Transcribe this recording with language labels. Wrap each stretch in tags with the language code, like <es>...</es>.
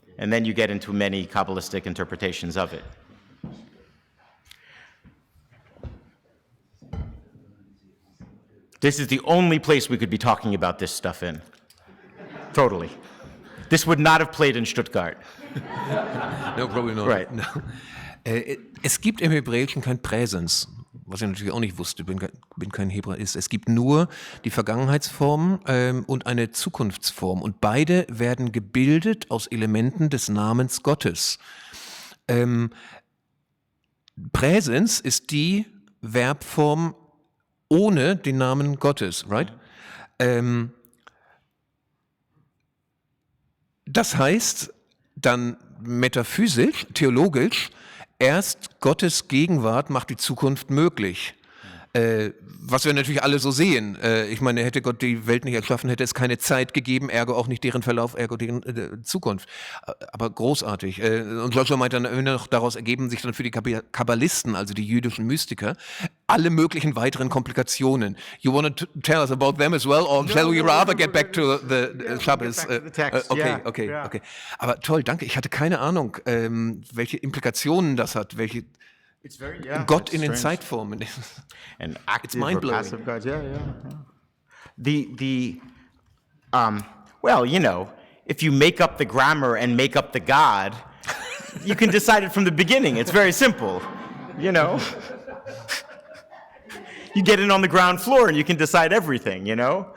<en>And then you get into many Kabbalistic interpretations of it. This is the only place we could be talking about this stuff in. Totally. This would not have played in Stuttgart. No, probably not. Right. No.</en> <de>Es gibt im Hebräischen kein Präsens, was ich natürlich auch nicht wusste, bin kein Hebräist. Es gibt nur die Vergangenheitsform und eine Zukunftsform. Und beide werden gebildet aus Elementen des Namens Gottes. Präsens ist die Verbform ohne den Namen Gottes, right? Das heißt dann metaphysisch, theologisch, erst Gottes Gegenwart macht die Zukunft möglich. Was wir natürlich alle so sehen. Ich meine, hätte Gott die Welt nicht erschaffen, hätte es keine Zeit gegeben, ergo auch nicht deren Verlauf, ergo deren Zukunft. Aber großartig. Und Joshua meint dann noch, daraus ergeben sich dann für die Kabbalisten, also die jüdischen Mystiker, alle möglichen weiteren Komplikationen.</de> <en>You want to tell us about them as well, or shall we rather get back to the Shabbos?</en> <de>Okay. Aber toll, danke. Ich hatte keine Ahnung, welche Implikationen das hat, welche Gott in den Zeitformen.</de> <en>And active It's mind-blowing. or passive gods, yeah. Well, you know, if you make up the grammar and make up the God, you can decide it from the beginning. It's very simple, you know. You get in on the ground floor and you can decide everything, you know.</en>